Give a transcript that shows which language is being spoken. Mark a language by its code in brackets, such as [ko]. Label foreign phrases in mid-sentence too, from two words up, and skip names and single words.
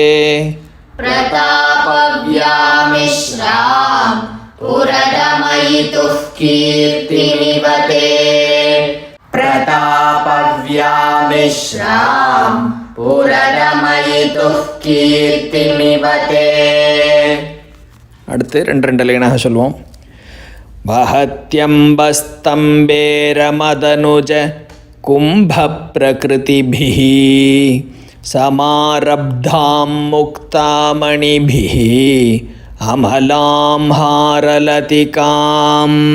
[sa] प्रतापव्यामिश्रां पुरदमयितुः कीर्तिमिव ते प्रतापव्यामिश्रां पुरदमयितुः कीर्तिमिव ते [ta] அடுத்து ரெண்டு ரெண்டு லைனாக சொல்லுவோம். [sa] वहत्यम्बस्तम्बेरमदनुज कुम्भप्रकृतिभिः समारब्धां मुक्तामणिभिः अमलां हारलतिकां